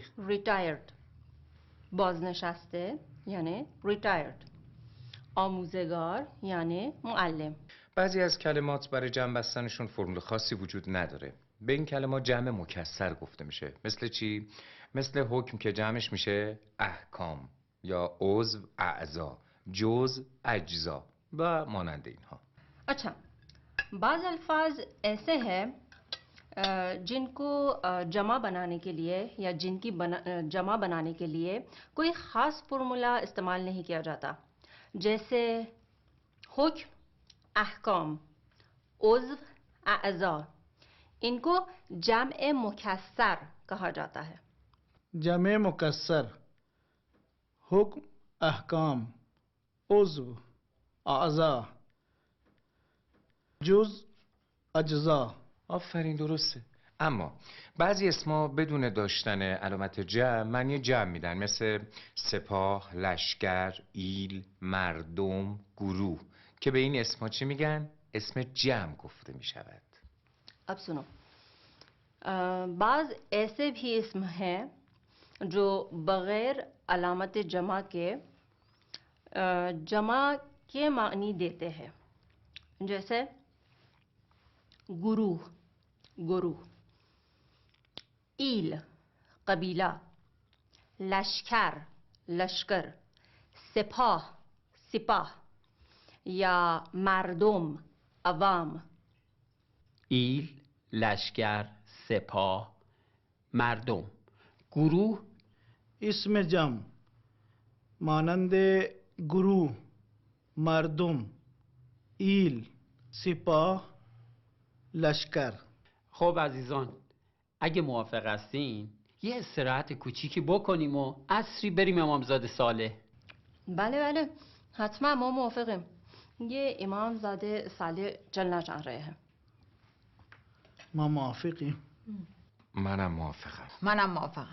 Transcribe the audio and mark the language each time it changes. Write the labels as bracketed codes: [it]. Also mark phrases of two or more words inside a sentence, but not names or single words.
[fa] retired بازنشسته یعنی retired، آموزگار یعنی معلم. بعضی از کلمات برای جمع بستنشون فرمول خاصی وجود نداره. به این کلمات جمع مکسر گفته میشه. مثل چی؟ مثل حکم که جمعش میشه احکام، یا عضو اعضا، جزء اجزا و مانند اینها. [ur] اچھا، بعض الفاظ ایسے ہیں جن کو جمع بنانے کے لیے یا جن کی جمع بنانے کے لیے کوئی خاص فارمولا استعمال نہیں کیا جاتا، جیسے حکم، احکام، عضو، اعضا. ان کو جمع مکسر کہا جاتا ہے. جمع مکسر، حکم احکام، عضو اعضا، جزء اجزا. [fa] آفرین درسته. اما بعضی اسما بدون داشتن علامت جمع معنی جمع میدن، مثل سپاه، لشکر، ایل، مردم، گروه، که به این اسما چی میگن؟ اسم جمع گفته میشود. [ur] اب سنو، بعض ایسے بھی اسم ہیں جو بغیر علامت جمع کے معنی دیتے ہیں، جیسے گرو گرو، ایل قبیلہ، لشکر لشکر, سپاہ سپاہ یا مردم عوام. [fa] ایل، لشکر، سپاه، مردم. گروه اسم جمع مانند گروه، مردم، ایل، سپاه، لشکر. خب عزیزان، اگه موافق هستین یه استراحت کوچیکی بکنیم و عصری بریم امامزاده صالح. بله بله حتما ما موافقیم. [ur] یہ امام زادے سالے چلنا چاہ رہے ہیں. [fa] ما موافقیم. منم موافقم. منم موافقم.